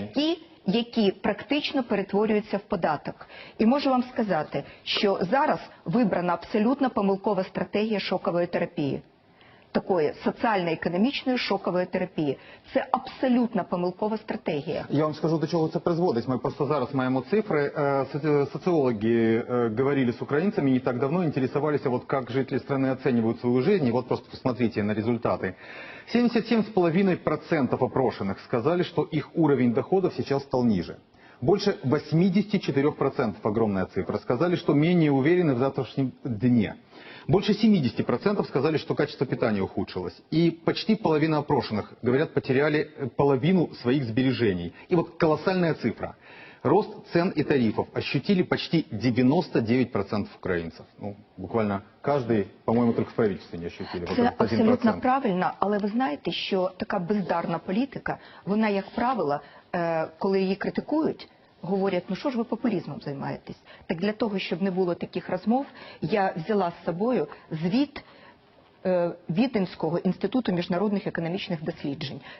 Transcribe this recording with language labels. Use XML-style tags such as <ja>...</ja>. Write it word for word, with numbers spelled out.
<uk>такі, які практично перетворюються в податок. І можу вам сказати, що зараз вибрана абсолютно помилкова стратегія шокової терапії. Такої соціально-економічної шокової терапії. Це абсолютно помилкова стратегія. Я вам скажу, до чого це призводить. Ми просто зараз маємо цифри.</uk> <ru>Социологи говорили с украинцами не так давно, интересовались, вот как жители страны оценивают свою жизнь. И вот просто посмотрите на результаты. семьдесят семь целых пять десятых процента опрошенных сказали, что их уровень доходов сейчас стал ниже. Больше восемьдесят четыре процента, огромная цифра, сказали, что менее уверены в завтрашнем дне. Больше семьдесят процентов сказали, что качество питания ухудшилось. И почти половина опрошенных, говорят, потеряли половину своих сбережений. И вот колоссальная цифра. Рост цен и тарифов ощутили почти девяносто девять процентов украинцев. Ну, буквально каждый, по-моему, только в правительстве не ощутили. Вот</ru> <uk>Це</uk> <ru>этот один процент.</ru> <uk>абсолютно правильно, але ви знаєте, що така бездарна політика, вона, як правило, е, коли її критикують, говорять, ну що ж ви популізмом займаєтесь? Так для того, щоб не було таких розмов, я взяла з собою звіт е, Віденського інституту міжнародних економічних досліджень.</uk>